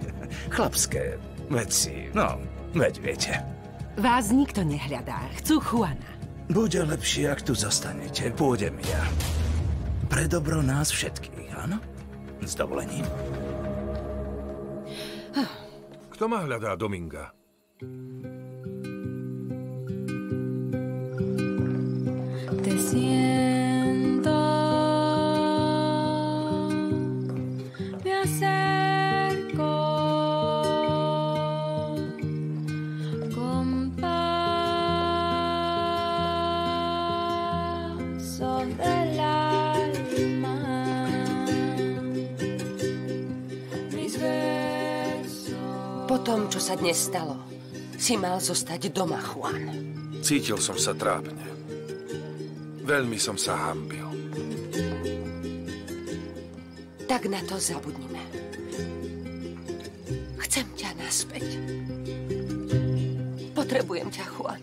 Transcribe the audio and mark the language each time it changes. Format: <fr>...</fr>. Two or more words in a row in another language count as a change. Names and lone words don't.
<sk>Chlapské veci, no, veď viete. Vás nikto nehľadá. Chcú Juana. Bude lepšie, ak tu zostanete. Pôjdem ja. Pre dobro nás všetkých, áno? S dovolením. Kto ma hľadá, Dominga?</sk> <es>Te siento, me acerco con pasos del alma. Mis versos.</es> <sk>Po tom, čo sa dnes stalo, si mal zostať doma, Juan. Cítil som sa trápne. Veľmi som sa hanbil. Tak na to zabudnime. Chcem ťa naspäť. Potrebujem ťa, Juan.</sk>